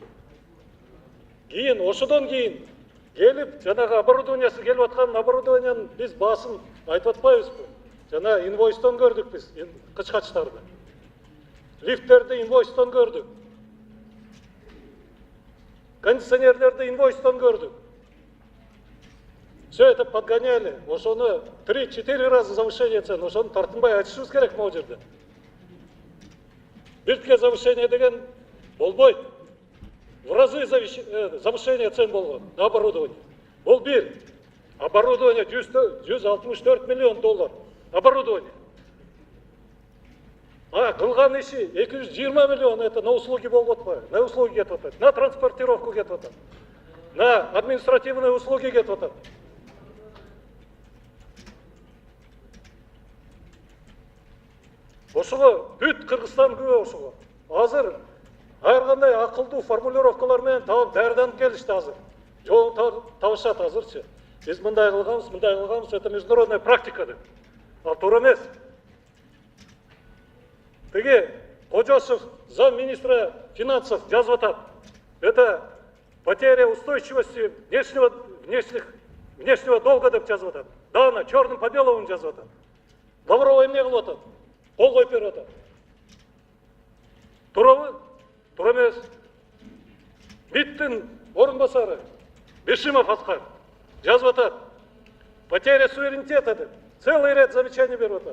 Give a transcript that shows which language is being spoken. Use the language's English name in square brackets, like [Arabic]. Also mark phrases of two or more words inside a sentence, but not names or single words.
[Kyrgyz] Кийин ошодон кийин келип, жанагы оборудованиясы келип аткан оборудованиянын биз баасын айтып атпайбызбы? Жана инвойстон көрдүк биз, кычкачтарды. Лифттерди инвойстон көрдүк. Кондиционерлерди инвойстон көрдүк. [Russian] Все это подгоняли. Ошону 3-4 раза завышение цен. [Kyrgyz] Ошону тартынбай айтышыбыз керек могу жерде. Биртке завышение деген болбойт. [Russian] В разы завышение цен болгон на оборудование. [Kyrgyz] Бул бир. [Russian] Оборудование 164 миллион доллар. [Kyrgyz] Оборудование. Кылган иши 220 миллион, [Russian] это на услуги [Kyrgyz] болуп атпайбы? [Russian] На услуги [Kyrgyz] кетип атат. [Russian] На транспортировку [Kyrgyz] кетип атат. [Russian] На административные услуги [Kyrgyz] кетип атат. Ошого бүт Кыргызстан күбө ошого. Азыр ар кандай акылдуу формулировкалар менен таап даярданып келишти азыр. Жоон табышат азырчы. Биз мындай кылганбыз, [Russian] это международная практика деп. [Kyrgyz] Ал туура эмес. Тиги Кожосов, [Russian] замминистра финансов, [Kyrgyz] жазып атат. [Russian] Это потеря устойчивости внешнего долга [Kyrgyz] деп жазып атат. [Russian] Дана черным по белому [Kyrgyz] жазып атат. Лаврова эмне кылып атат? Кол коюп берип атат. Туурабы? Туура эмес. МИДтин орун басары Бешимов Аскар жазып атат. [Russian] Потеря суверенитета деп. Целый ряд замечаний [Kyrgyz] берип атат.